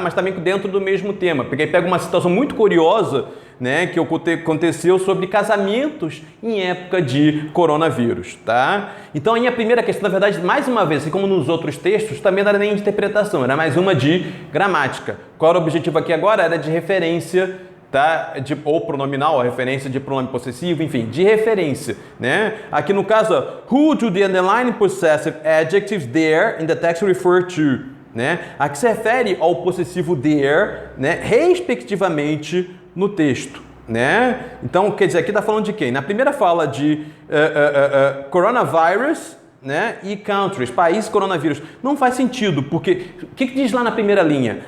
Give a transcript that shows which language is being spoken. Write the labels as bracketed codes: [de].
[pt] Mas também dentro do mesmo tema. Porque pega uma situação muito curiosa, né, que aconteceu sobre casamentos em época de coronavírus, tá? Então, aí a primeira questão, na verdade, mais uma vez, assim como nos outros textos, também não era nem de interpretação, era mais uma de gramática. Qual era o objetivo aqui agora? Era de referência, tá? Ou pronominal, a referência de pronome possessivo, enfim, de referência, né? Aqui no caso, [en] who do the underlying possessive adjectives there in the text refer to, né? [pt] Aqui se refere ao possessivo there, né, respectivamente no texto, né? Então, quer dizer, aqui está falando de quem? Na primeira fala de coronavirus, né, e countries, país coronavírus. Não faz sentido, porque o que diz lá na primeira linha?